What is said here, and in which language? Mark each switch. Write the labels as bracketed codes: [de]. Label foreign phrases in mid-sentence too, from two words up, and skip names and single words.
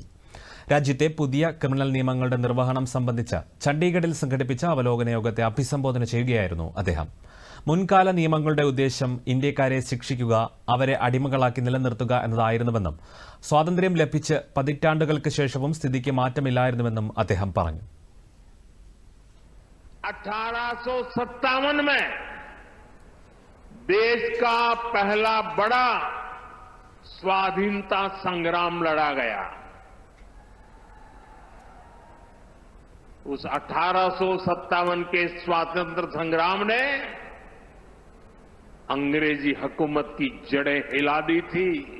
[ml] രാജ്യത്തെ പുതിയ ക്രിമിനൽ നിയമങ്ങളുടെ നിർവഹണം സംബന്ധിച്ച് ചണ്ഡീഗഡിൽ സംഘടിപ്പിച്ച അവലോകന യോഗത്തെ അഭിസംബോധന ചെയ്യുകയായിരുന്നു അദ്ദേഹം. മുൻകാല നിയമങ്ങളുടെ ഉദ്ദേശം ഇന്ത്യക്കാരെ ശിക്ഷിക്കുക, അവരെ അടിമകളാക്കി നിലനിർത്തുക എന്നതായിരുന്നുവെന്നും സ്വാതന്ത്ര്യം ലഭിച്ച് പതിറ്റാണ്ടുകൾക്ക് ശേഷവും സ്ഥിതിക്ക് മാറ്റമില്ലായിരുന്നുവെന്നും അദ്ദേഹം പറഞ്ഞു. [hi] 1857 में देश का पहला बड़ा स्वाधीनता संग्राम लड़ा गया। उस 1857 के स्वातंत्र संग्राम ने अंग्रेजी हुकूमत की जड़ें हिला दी थी।